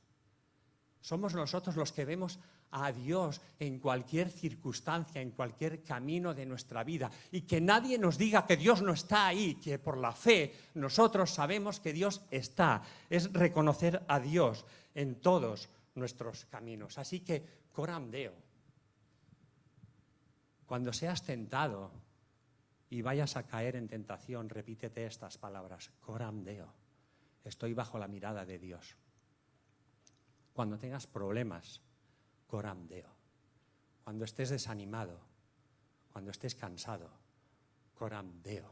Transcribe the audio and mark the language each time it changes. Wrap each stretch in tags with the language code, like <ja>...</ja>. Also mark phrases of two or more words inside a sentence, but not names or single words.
<es>Somos nosotros los que vemos a Dios en cualquier circunstancia, en cualquier camino de nuestra vida. Y que nadie nos diga que Dios no está ahí, que por la fe nosotros sabemos que Dios está. Es reconocer a Dios en todos nuestros caminos. Así que,</es> <la>coram deo.</la> <es>Cuando seas tentado, y vayas a caer en tentación, repítete estas palabras:</es> <la>coram Deo,</la> <es>estoy bajo la mirada de Dios. Cuando tengas problemas,</es> <la>coram Deo.</la> <es>Cuando estés desanimado, cuando estés cansado,</es> <la>coram Deo.</la>